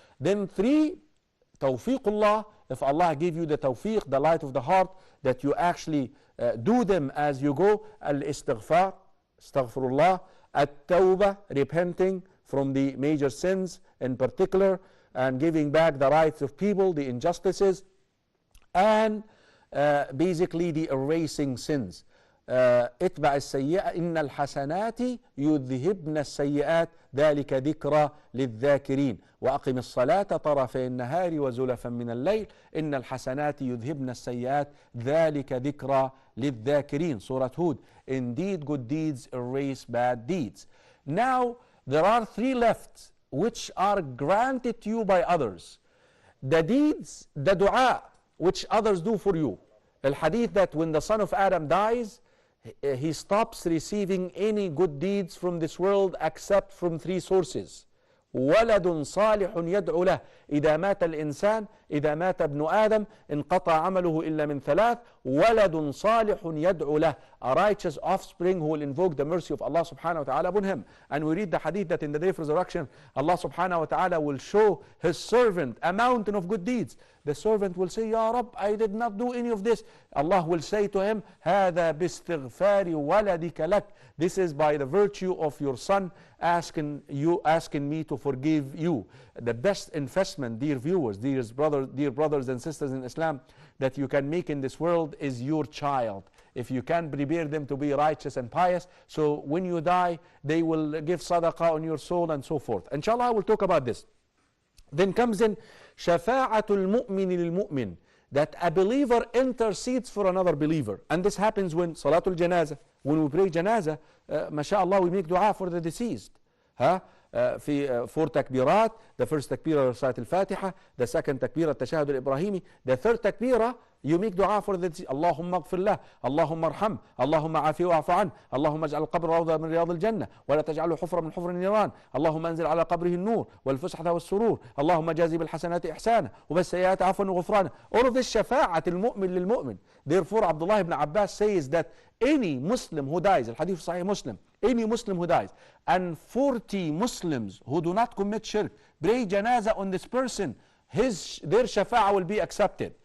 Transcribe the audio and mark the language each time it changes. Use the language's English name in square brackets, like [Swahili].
[English] Then 3, tawfiqullah, if Allah give you the tawfiq, the light of the heart, that you actually do them as you go. Al-istighfar, astaghfirullah. At-tawbah, repenting from the major sins in particular, and giving back the rights of people, the injustices, and basically the erasing sins. [Arabic] اتبع السيئة إن الحسنات يذهبن السيئات ذلك ذكرى للذاكرين وأقم الصلاة طرفي النهار وزلفا من الليل إن الحسنات يذهبن السيئات ذلك ذكرى للذاكرين. [English] Surah Hud. Indeed, good deeds erase bad deeds. Now, there are 3 left which are granted to you by others. The deeds, the dua, which others do for you. Al hadith that when the son of Adam dies, he stops receiving any good deeds from this world except from 3 sources. [Arabic] ولد صالح يدعو له إذا مات الإنسان إذا مات ابن آدم انقطع عمله إلا من 3 ولد صالح يدعو له, [English] a righteous offspring who will invoke the mercy of Allah subhanahu wa ta'ala upon him. And we read the hadith that in the day of resurrection, Allah subhanahu wa ta'ala will show his servant a mountain of good deeds. The servant will say, Ya Rabb, I did not do any of this. Allah will say to him, [Arabic] هذا باستغفار ولدك لك. [English] This is by the virtue of your son asking me to forgive you. The best investment, dear viewers, dear brothers and sisters in Islam, that you can make in this world is your child. If you can prepare them to be righteous and pious, so when you die, they will give sadaqah on your soul and so forth. Inshallah, I will talk about this. Then comes in shafa'atul mu'min lil mu'min, that a believer intercedes for another believer. And this happens when salatul janazah, when we pray janazah, mashallah, we make dua for the deceased. [Arabic] في 4 تكبيرات. [English] The first [Arabic] تكبيرة رسالة الفاتحة, [English] the second [Arabic] تكبيرة التشهد الإبراهيمي, [English] the third تكبيرة you make dua for the deceased. [Arabic] اللهم اغفر له, اللهم ارحم, اللهم عافيه واعف عنه, اللهم اجعل القبر روضة من رياض الجنة ولا تجعله حفرة من حفر النيران, اللهم انزل على قبره النور والفسحة والسرور, اللهم جازي بالحسنات إحسانا وبالسيئات عفوا وغفرانا. [English] All of this [Arabic] شفاعة المؤمن للمؤمن. [English] Therefore, Abdullah ibn Abbas says that any Muslim who dies, al-hadith Sahih Muslim, any Muslim who dies, and 40 Muslims who do not commit shirk pray janazah on this person, their shafa'ah will be accepted.